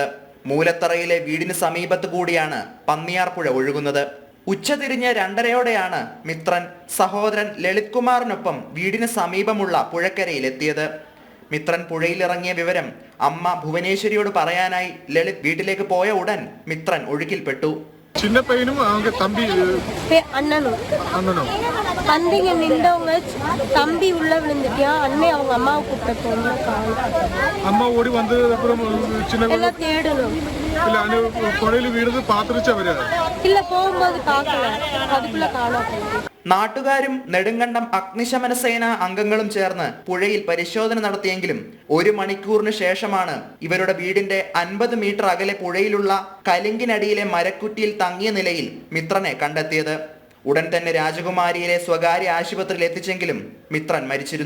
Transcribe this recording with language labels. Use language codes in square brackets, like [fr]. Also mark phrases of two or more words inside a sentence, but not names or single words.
[ml] മൂലത്തറയിലെ വീടിന് സമീപത്ത് കൂടിയാണ് പന്നിയാർ പുഴ ഒഴുകുന്നത്. ഉച്ചതിരിഞ്ഞ് 2:30-ഓടെയാണ് മിത്രൻ സഹോദരൻ ലളിത് കുമാറിനൊപ്പം വീടിന് സമീപമുള്ള പുഴക്കരയിലെത്തിയത്. മിത്രൻ പുഴയിലിറങ്ങിയ വിവരം അമ്മ ഭുവനേശ്വരിയോട് പറയാനായി ലളിത് വീട്ടിലേക്ക് പോയ ഉടൻ മിത്രൻ ഒഴുക്കിൽപ്പെട്ടു. [ta] சின்ன பையனும் அவங்க தம்பி அண்ணனும் அண்ணனும் தம்பிங்க நின்றவங்க தம்பி உள்ள விழுந்துட்டியா அண்ணன் அவங்க அம்மாவை கூப்பிட்டு அம்மா ஓடி வந்து அப்புறம் சின்ன எல்லாம் தேடணும். இல்ல அந்த புழையில வீடு பார்த்துருச்சு அவரு இல்ல போகும்போது பார்க்கல, அதுக்குள்ள காணோம். [ml] നാട്ടുകാരും നെടുങ്കണ്ടം അഗ്നിശമന സേന അംഗങ്ങളും ചേർന്ന് പുഴയിൽ പരിശോധന നടത്തിയെങ്കിലും 1 മണിക്കൂറിന് ശേഷമാണ് ഇവരുടെ വീടിന്റെ 50 മീറ്റർ അകലെ പുഴയിലുള്ള കലിങ്കിനടിയിലെ മരക്കുറ്റിയിൽ തങ്ങിയ നിലയിൽ മിത്രനെ കണ്ടെത്തിയത്. ഉടൻ തന്നെ രാജകുമാരിയിലെ സ്വകാര്യ ആശുപത്രിയിൽ എത്തിച്ചെങ്കിലും മിത്രൻ മരിച്ചിരുന്നു.